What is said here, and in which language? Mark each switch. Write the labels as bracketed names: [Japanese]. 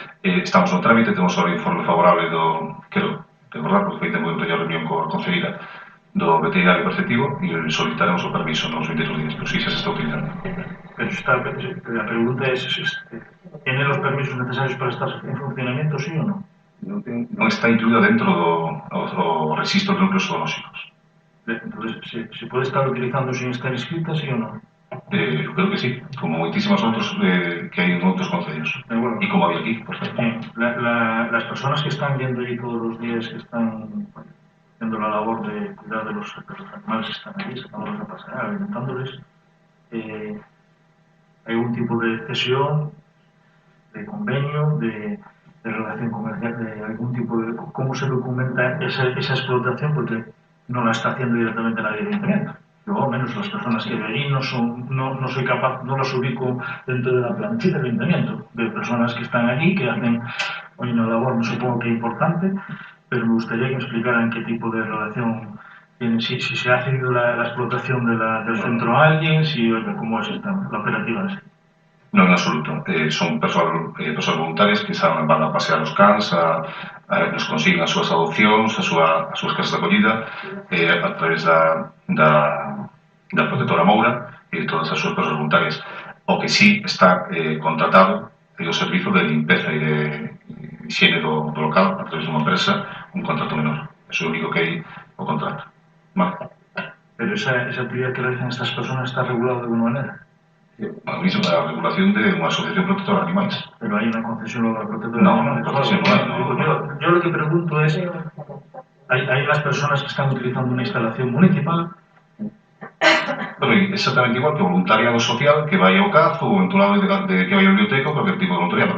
[Galician] Estamos no trámite, temos ahora informe favorable quero recordar, porque foi tempo de reunión coa concelleira do veterinario preceptivo e solicitaremos o permiso nos 22 días, pero sí se está utilizando. [Spanish] Pero la pregunta es, ¿tiene los permisos necesarios para estar en funcionamiento, sí o no? [Galician] Non está incluído dentro do registro de núcleos zoolóxicos. [Spanish] Entonces, ¿se puede estar utilizando sin estar inscrita, sí o no? [Galician] Creo que sí, como moitísimos outros que hai en outros concellos. E como había aquí, [Spanish] por ejemplo. Las personas que están yendo allí todos los días, que están haciendo la labor de cuidar de los animales que están allí, sacándolos a pasear, alimentándoles, hay algún tipo de cesión, de convenio, de relación comercial, de algún tipo de... ¿Cómo se documenta esa explotación? Porque no la está haciendo directamente nadie del ayuntamiento. Yo, al menos las personas que veo allí, no soy capaz, no las ubico dentro de la plantilla del ayuntamiento. De personas que están allí, que hacen una labor, no supongo que importante, pero me gustaría que me explicaran qué tipo de relación tienen, si se ha cedido la explotación del centro a alguien, cómo es la operativa así. No, en absoluto. [Galician] Son persoas voluntarias que van a pasear os cans, nos consiguen as súas adopcións, as súas casas de acollida, a través da protectora Moura e de todas as súas persoas voluntarias. O que sí está contratado é o servizo de limpeza e de higiene do local a través de unha empresa, un contrato menor. Eso é o único que hai o contrato. Vale. [Spanish] Pero esa actividad que realizan estas personas está regulada de alguna manera. [Galician] A misma regulación de unha asociación protectora de animais. [Spanish] Pero hay una concesión luego de la protectora No, de animales. concesión no hay, no. Yo lo que pregunto es, hay las personas que están utilizando una instalación municipal. [Galician] Bueno, exactamente igual que o voluntariado social que vai ao cazo ou en tu lado de que vai ao biblioteca ou cualquier tipo de voluntariado.